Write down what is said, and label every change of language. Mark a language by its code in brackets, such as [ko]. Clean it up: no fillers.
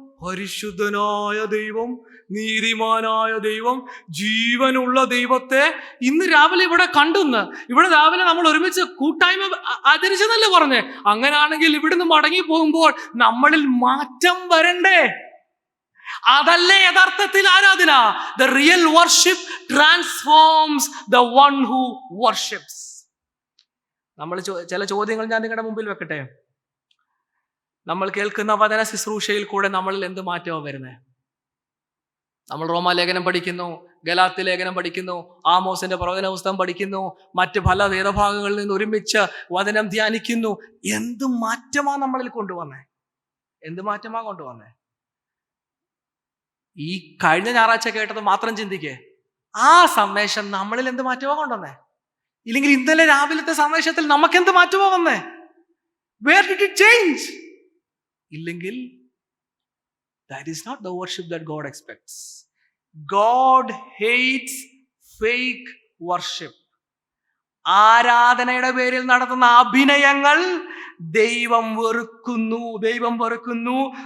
[ml] പരിശുദ്ധനായ ദൈവം, നീതിമാനായ ദൈവം, ജീവനുള്ള ദൈവത്തെ ഇന്ന് രാവിലെ ഇവിടെ കണ്ടുന്ന്. ഇവിടെ രാവിലെ നമ്മൾ ഒരുമിച്ച് കൂട്ടായ്മ ആചരിച്ചെന്നല്ലേ പറഞ്ഞേ? അങ്ങനാണെങ്കിൽ ഇവിടുന്ന് മടങ്ങി പോകുമ്പോൾ നമ്മളിൽ മാറ്റം വരണ്ടേ? അതല്ലേ യഥാർത്ഥത്തിൽ ആരാധന. [en] The real worship transforms the one who worships. [ml] നമ്മൾ ചില ചോദ്യങ്ങൾ ഞാൻ നിങ്ങളുടെ മുമ്പിൽ വെക്കട്ടെ. നമ്മൾ കേൾക്കുന്ന വചന ശുശ്രൂഷയിൽ കൂടെ നമ്മളിൽ എന്ത് മാറ്റമാണ് വരുന്നത്? നമ്മൾ റോമാലേഖനം പഠിക്കുന്നു, ഗലാത്യ ലേഖനം പഠിക്കുന്നു, ആമോസിന്റെ പ്രവചന പുസ്തകം പഠിക്കുന്നു, മറ്റ് പല വേദഭാഗങ്ങളിൽ നിന്ന് ഒരുമിച്ച് വചനം ധ്യാനിക്കുന്നു. എന്ത് മാറ്റമാ നമ്മളിൽ കൊണ്ടുവന്നേ? എന്ത് മാറ്റമാ കൊണ്ടുവന്നേ? ഈ കഴിഞ്ഞ ഞായറാഴ്ച കേട്ടത് മാത്രം ചിന്തിക്കേ. ആ സന്ദേശം നമ്മളിൽ എന്ത് മാറ്റമാ കൊണ്ടുവന്നേ? ഇല്ലെങ്കിൽ ഇന്നലെ രാവിലത്തെ സന്ദേശത്തിൽ നമുക്ക് എന്ത് മാറ്റമാ വന്നേ? [en] Where did it change? [ml] ഇല്ലെങ്കിൽ [en] that is not the worship that God expects. God hates fake worship. [ml] ആരാധനയുടെ പേരിൽ നടത്തുന്ന അഭിനയങ്ങൾ ദൈവം വെറുക്കുന്നു.